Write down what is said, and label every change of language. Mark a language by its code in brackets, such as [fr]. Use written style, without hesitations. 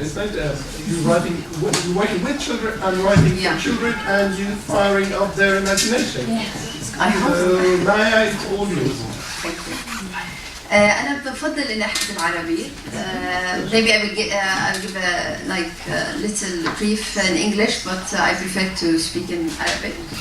[en] Is that you're working with children and writing for children and inspiring of their imagination? Yes. I hope so. Maya, it's all yours. Thank you. [ar] أنا بفضل إن أحكي بالعربي. [en] Maybe I will give like a little brief in English, but I prefer to speak in Arabic.